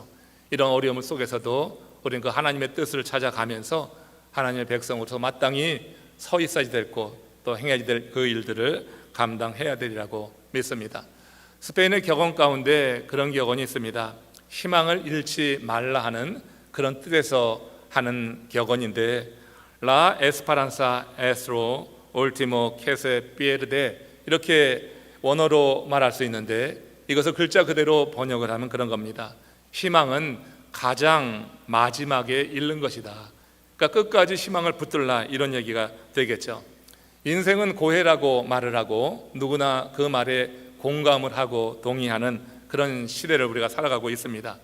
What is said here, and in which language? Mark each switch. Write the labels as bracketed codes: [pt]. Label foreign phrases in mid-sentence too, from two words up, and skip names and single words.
[ko] 이런 어려움 속에서도 우리는 그 하나님의 뜻을 찾아가면서 하나님의 백성으로서 마땅히 서 있어야 될 곳, 또 행해야 될 그 일들을 감당해야 되리라고 믿습니다. 스페인의 격언 가운데 그런 격언이 있습니다. 희망을 잃지 말라 하는 그런 뜻에서 하는 격언인데 [es] La esperanza es lo último que se pierde [ko] 이렇게 원어로 말할 수 있는데 이것을 글자 그대로 번역을 하면 그런 겁니다. 희망은 가장 마지막에 잃는 것이다. 그러니까 끝까지 희망을 붙들라 이런 얘기가 되겠죠. 인생은 고해라고 말을 하고 누구나 그 말에 공감을 하고 동의하는 그런 시대를 우리가 살아가고 있습니다.